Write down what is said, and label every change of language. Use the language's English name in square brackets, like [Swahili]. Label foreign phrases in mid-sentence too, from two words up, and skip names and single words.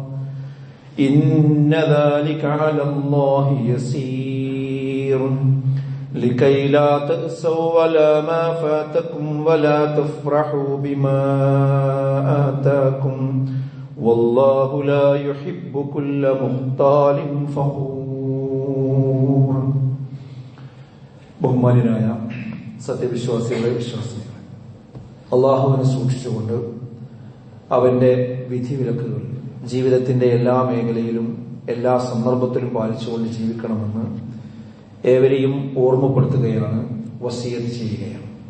[Arabic] إن ذلك على الله يسير لكي لا تأسوا على ما فاتكم ولا تفرحوا بما آتاكم والله لا يحب كل مختال فخور. [Malayalam] ബഹുമാന്യനായ സത്യവിശ്വാസികളെ വിശ്വാസികളെ, അള്ളാഹുവിനെ സൂക്ഷിച്ചുകൊണ്ട് അവന്റെ വിധിവിലക്കുകൾ ജീവിതത്തിന്റെ എല്ലാ മേഖലയിലും എല്ലാ സന്ദർഭത്തിലും പാലിച്ചുകൊണ്ട് ജീവിക്കണമെന്ന് ഏവരെയും ഓർമ്മപ്പെടുത്തുകയാണ്, വസിയത്ത് ചെയ്യുകയാണ്.